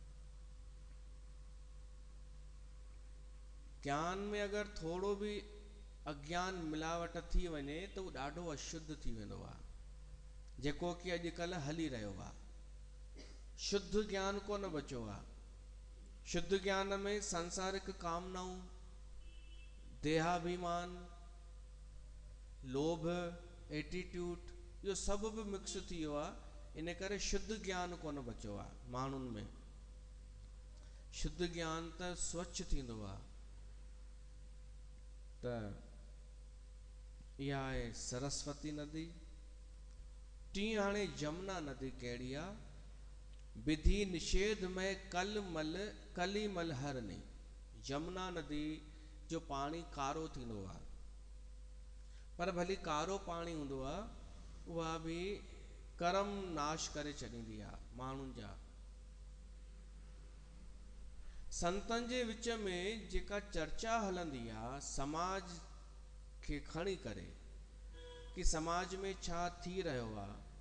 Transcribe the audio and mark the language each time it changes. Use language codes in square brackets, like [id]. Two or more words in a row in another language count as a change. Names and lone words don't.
[sd] ज्ञान में अगरि थोड़ो भी अज्ञान मिलावट थी वञे त उहो ॾाढो अशुद्ध थी वेंदो आहे, जेको कि अॼुकल्ह हली रहियो आहे। शुद्ध ज्ञान कोन बचियो आहे। शुद्ध ज्ञान में सांसारिक कामनाऊं, देहाभिमान, लोभ, एटीट्यूड, इहो सभु भी मिक्स थी वियो आहे। इन करे शुद्ध ज्ञान कोन बचियो आहे माण्हुनि में। शुद्ध ज्ञान त स्वच्छ थींदो आहे। त इहा आहे सरस्वती नदी। टी हाणे जमुना नदी कहिड़ी आहे? [awa] विधि निषेध में कली मल हरनी। [sd] जमुना नदी जो पाणी कारो थींदो आहे, पर भली कारो पाणी हूंदो आहे, उहा भी कर्म नाश करे छॾींदी आहे माण्हुनि जा। संतन जे विच में जेका चर्चा हलंदी आहे समाज खे खणी करे कि समाज में छा थी रहियो आहे,